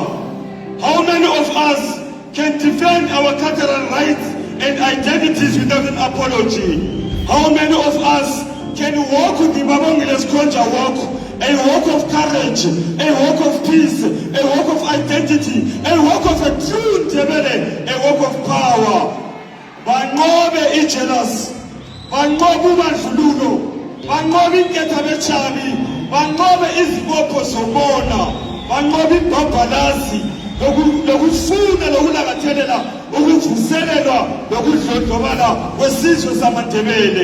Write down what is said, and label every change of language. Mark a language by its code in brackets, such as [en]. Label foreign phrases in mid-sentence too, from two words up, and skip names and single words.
[en] How many of us can defend our cultural rights and identities without an apology? How many of us can walk with the Babongile Skhonjwa walk, a walk of courage, a walk of peace, a walk of identity, a walk of a true Ndebele, a walk of power? [nd] Banqobe ijealous, banqobe ubandlululo, banqobe inketha bechabi, banqobe izibopho zobona, banqobe ibhabhalazi, lokufuna lokulakathelela ukuvuselelwa lokudlondlobala kwesizwe samaNdebele.